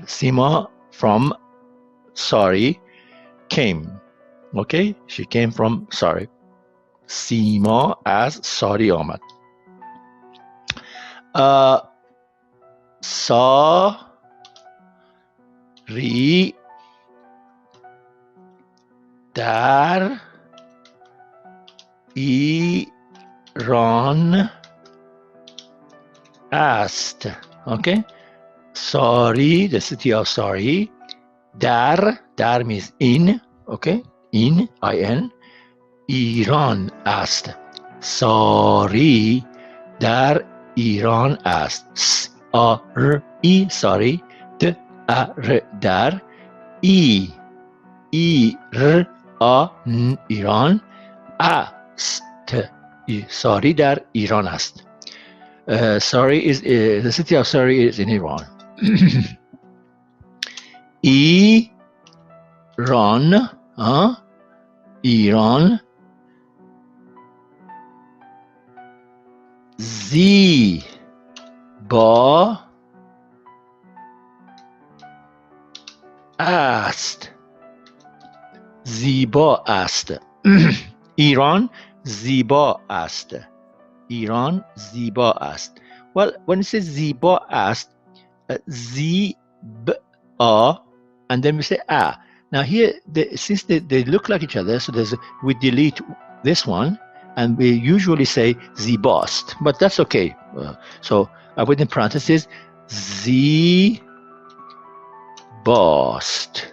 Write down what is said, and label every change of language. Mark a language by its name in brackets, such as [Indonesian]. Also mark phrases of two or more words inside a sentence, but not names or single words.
[English] Sima from Sari came. Okay? She came from Sari. Sima as Sari Ahmad. [Persian] Sari در ایران است. [English] Okay? Sari, the city of Sari. Dar means in. Okay? In, I-N. Iran است. [Persian] Sari در ایران است. [English] S-A-R-I, sorry. D-A-R, در. I-R-A-N, ایران. [Persian] است. Sari در ایران است. [English] Sari is the city of Sari is in Iran. Iran. [Persian] زیبا است. زیبا است. ایران زیبا است. ایران زیبا است. [English] Well, when it says [Persian] زیبا است, [English] زیبا, and then we say a. Now here, since they look like each other, so we delete this one, and we usually say زیباست, but that's okay. So I put in parentheses, زیباست.